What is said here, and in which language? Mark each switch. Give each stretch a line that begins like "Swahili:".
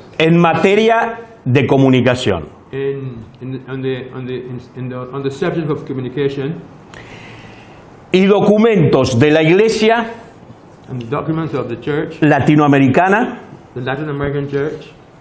Spanish: en materia de comunicación.
English: on the subject of communication
Spanish: Y documentos de la Iglesia
English: and the documents of the church,
Spanish: latinoamericana,
English: the Latin American church,